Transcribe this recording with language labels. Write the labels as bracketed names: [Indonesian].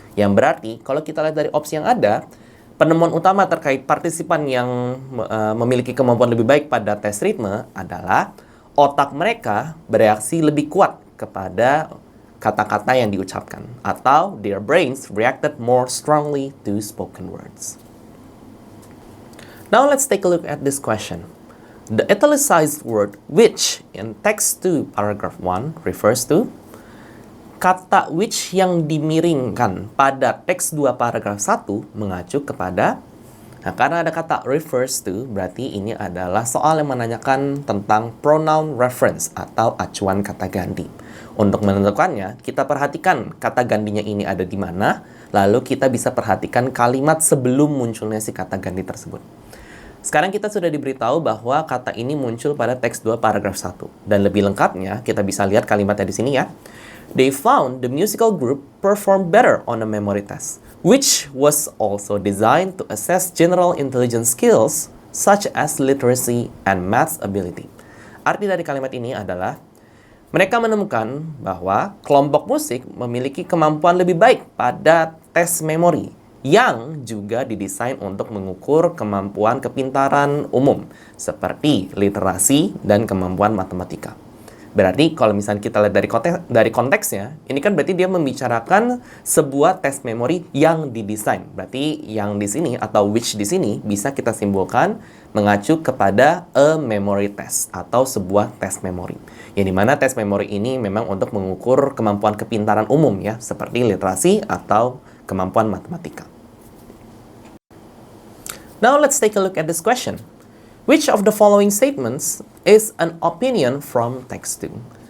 [Indonesian] Yang berarti kalau kita lihat dari opsi yang ada, penemuan utama terkait partisipan yang memiliki kemampuan lebih baik pada tes ritme adalah otak mereka bereaksi lebih kuat kepada kata-kata yang diucapkan, atau [English] their brains reacted more strongly to spoken words. Now let's take a look at this question. The italicized word which in text 2 paragraph 1 refers to [Indonesian] kata which yang dimiringkan pada teks 2 paragraf 1 mengacu kepada, nah karena ada kata refers to, berarti ini adalah soal yang menanyakan tentang pronoun reference atau acuan kata ganti. Untuk menentukannya, kita perhatikan kata gantinya ini ada di mana, lalu kita bisa perhatikan kalimat sebelum munculnya si kata ganti tersebut. Sekarang kita sudah diberitahu bahwa kata ini muncul pada teks 2 paragraf 1. Dan lebih lengkapnya, kita bisa lihat kalimatnya di sini ya. [English] They found the musical group performed better on a memory test, which was also designed to assess general intelligence skills such as literacy and math ability. [Indonesian] Arti dari kalimat ini adalah, mereka menemukan bahwa kelompok musik memiliki kemampuan lebih baik pada tes memori yang juga didesain untuk mengukur kemampuan kepintaran umum seperti literasi dan kemampuan matematika. Berarti kalau misalnya kita lihat dari konteksnya, ini kan berarti dia membicarakan sebuah tes memori yang didesain. Berarti yang di sini atau which di sini bisa kita simpulkan mengacu kepada a memory test atau sebuah tes memori. Yang dimana tes memori ini memang untuk mengukur kemampuan kepintaran umum ya, seperti literasi atau kemampuan matematika. [English] Now let's take a look at this question. Which of the following statements is an opinion from text 2?